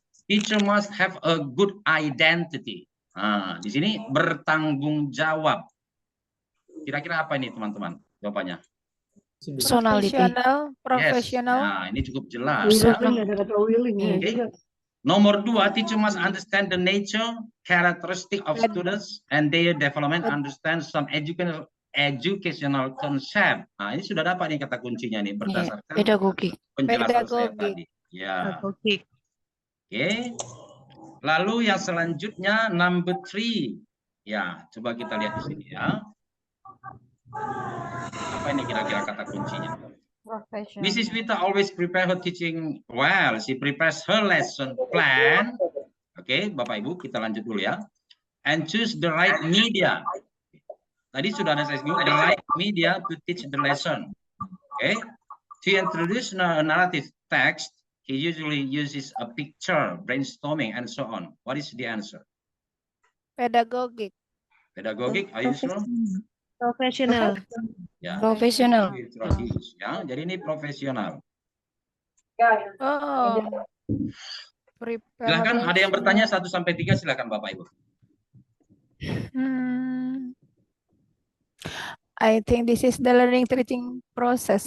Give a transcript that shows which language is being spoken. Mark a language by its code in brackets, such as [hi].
[en] Teacher must have a good identity. [id] Nah, di sini bertanggung jawab. Kira-kira apa ini teman-teman jawabannya? Profesional, profesional. Yes. Nah, ini cukup jelas ya. Okay. [en] Nomor 2, teacher must understand the nature, characteristic of students and their development, understand some educational concept. [id] Nah, ini sudah dapat nih kata kuncinya nih berdasarkan pedagogi. Penjelasan saya tadi. Ya. Oke. Lalu yang selanjutnya number 3. Ya, coba kita lihat di sini ya. Apa ini kira-kira kata kuncinya? [en] Mrs. Vita always prepare her teaching well. She prepares her lesson plan. [id] Oke, Bapak Ibu, kita lanjut dulu ya. [en] And choose the right media. [id] Tadi sudah ada saya sebut, [en] the right media to teach the lesson. Oke. To introduce a narrative text, he usually uses a picture, brainstorming, and so on. What is the answer? Pedagogic. Pedagogic, are you sure? [id] Profesional. Ya. Profesional. Strategis, ya. Jadi ini profesional. Oh. Silakan, ada yang bertanya 1 sampai 3, silakan Bapak Ibu. [en] I think this is the learning teaching process.